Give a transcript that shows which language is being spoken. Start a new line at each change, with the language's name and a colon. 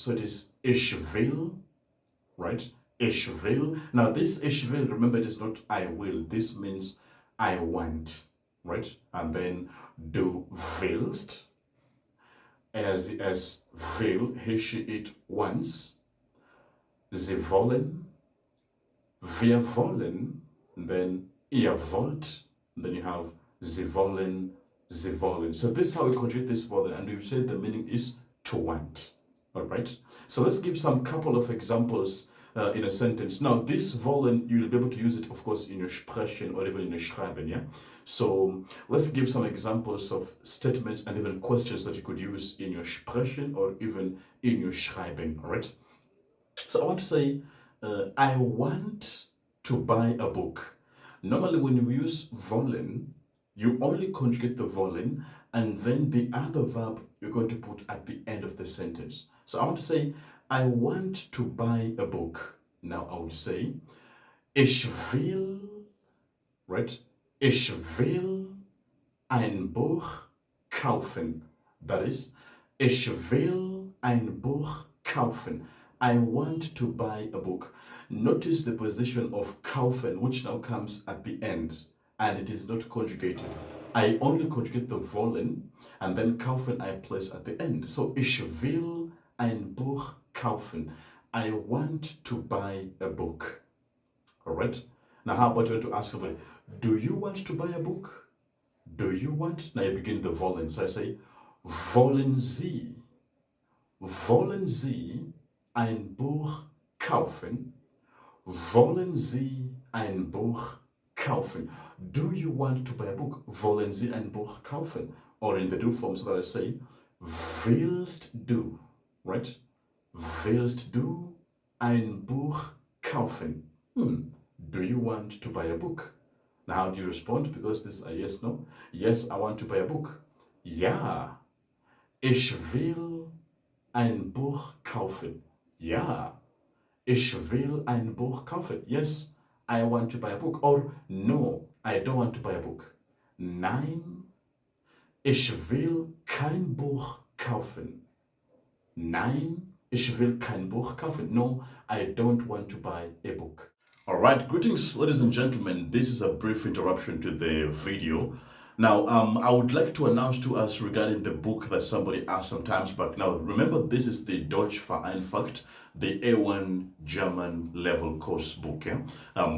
English: So it is
German: ich will,
English: right?
German: Ich will.
English: Now this
German: ich will,
English: remember, it is not I will. This means I want, right? And then
German: du willst,
English: as will, he, she, it wants.
German: Sie wollen, wir wollen,
English: and then
German: ihr wollt,
English: and then you have
German: sie wollen, sie wollen.
English: So this is how we conjugate this wollen, and we say the meaning is to want. All right. So let's give some couple of examples in a sentence. Now, this wollen, you'll be able to use it, of course, in your Sprechen or even in your Schreiben. Yeah. So let's give some examples of statements and even questions that you could use in your Sprechen or even in your Schreiben. All right. So I want to say, I want to buy a book. Normally, when we use wollen, you only conjugate the wollen and then the other verb you're going to put at the end of the sentence. So I want to say, I want to buy a book. Now I would say,
German: ich will,
English: right?
German: Ich will ein Buch kaufen.
English: That is,
German: ich will ein Buch kaufen.
English: I want to buy a book. Notice the position of kaufen, which now comes at the end, and it is not conjugated. I only conjugate the wollen, and then kaufen I place at the end.
German: So, ich will ein Buch kaufen.
English: I want to buy a book. All right? Now, how about you want to ask somebody, do you want to buy a book? Do you want? Now you begin the wollen. So I say,
German: wollen Sie? Wollen Sie ein Buch kaufen? Wollen Sie ein Buch kaufen?
English: Do you want to buy a book?
German: Wollen Sie ein Buch kaufen?
English: Or in the do form, so that I say,
German: willst du,
English: right?
German: Willst du ein Buch kaufen?
English: Do you want to buy a book? Now, how do you respond? Because this is a yes, no. Yes, I want to buy a book.
German: Ja, ich will ein Buch kaufen. Ja, ich will ein Buch kaufen.
English: Yes, I want to buy a book. Or no, I don't want to buy a book.
German: Nein, ich will kein Buch kaufen. Nein, ich will kein Buch kaufen.
English: No, I don't want to buy a book. All right, greetings, ladies and gentlemen. This is a brief interruption to the video. Now, I would like to announce to us regarding the book that somebody asked some times back. Now, remember, this is the Deutsch Vereinfacht, the A1 German level course book. Yeah?